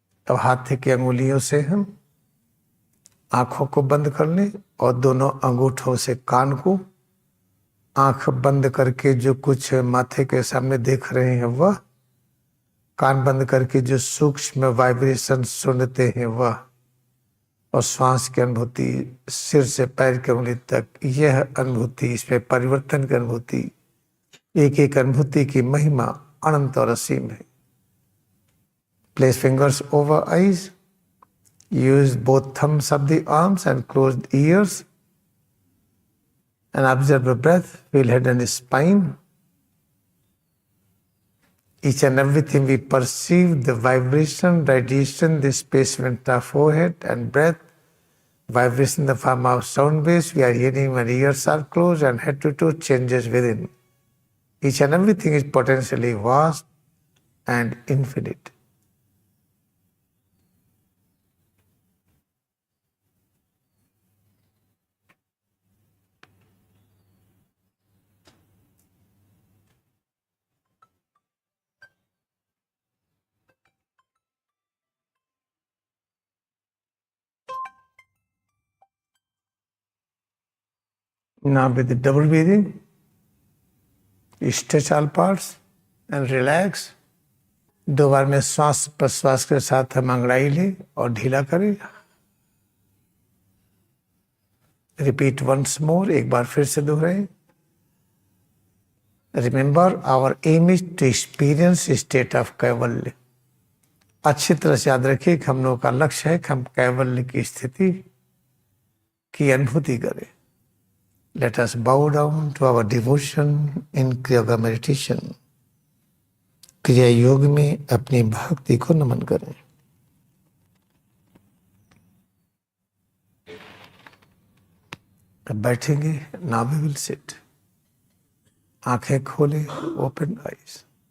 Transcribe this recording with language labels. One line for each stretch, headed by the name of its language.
Hindi: अब हाथ की अंगुलियों से हम आंखों को बंद कर लें और दोनों अंगूठों से कान को आंख बंद करके जो कुछ माथे के सामने देख रहे हैं वह, कान बंद करके जो सूक्ष्म वाइब्रेशन सुनते हैं वह, और श्वास की अनुभूति सिर से पैर की उंगली तक, यह अनुभूति, इसमें परिवर्तन की अनुभूति, एक एक अनुभूति की महिमा अनंत और असीम है.
English: Place fingers over eyes. Use both thumbs of the arms and closed ears and observe the breath, feel head and spine. Each and everything we perceive, the vibration, radiation, the spacement of forehead and breath, vibration in the form of sound waves we are hearing when ears are closed and head to toe changes within. Each and everything is potentially vast and infinite. Now with the double breathing, stretch all parts and relax.
Hindi: 2 बार में श्वास प्रश्वास के साथ हम अंगड़ाई लें और ढीला करें.
English: repeat once more,
Hindi: एक बार फिर से दोहराएं.
English: Remember our aim is to experience state of Kaivalya.
Hindi: अच्छी तरह से याद रखिए कि हम लोगों का लक्ष्य है कि हम कैवल्य की स्थिति की अनुभूति करें.
English: Let us bow down to our devotion in Kriya meditation.
Hindi: क्रिया योग में अपनी भक्ति को नमन करें. अब बैठेंगे.
English: Now we will sit.
Hindi: आंखें खोले,
English: open eyes.